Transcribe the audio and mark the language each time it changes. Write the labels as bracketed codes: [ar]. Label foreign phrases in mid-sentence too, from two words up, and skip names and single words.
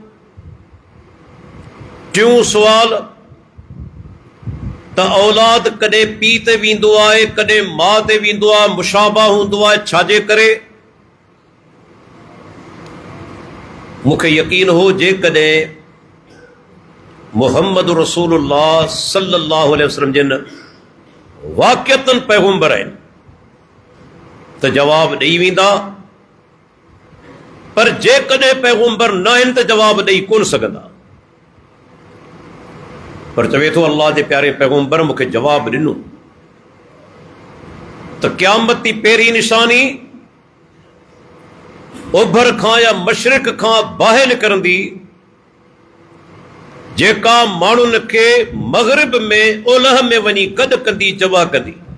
[sd] टियों सुवाल, त औलाद कॾहिं पीउ ते वेंदो आहे, कॾहिं माउ ते वेंदो आहे, मुशाबा हूंदो आहे, छाजे करे? मूंखे यकीन हो जेकॾहिं [ar] محمد رسول الله صلى الله عليه وسلم [sd] जिन वाक़िअतन पैगम्बर आहिनि त जवाब ॾेई वेंदा, पर जेकॾहिं पैगम्बर न आहिनि त जवाब ॾेई कोन सघंदा। पर चवे थो अल्लाह जे प्यारे पैगम्बर मूंखे जवाब ॾिनो त क़यामत जी पहिरीं निशानी ओभर खां या मशरिक़ खां बाहि निकिरंदी, जेका माण्हुनि खे मग़रिब में ओलह में वञी कद कंदी, जवा कंदी।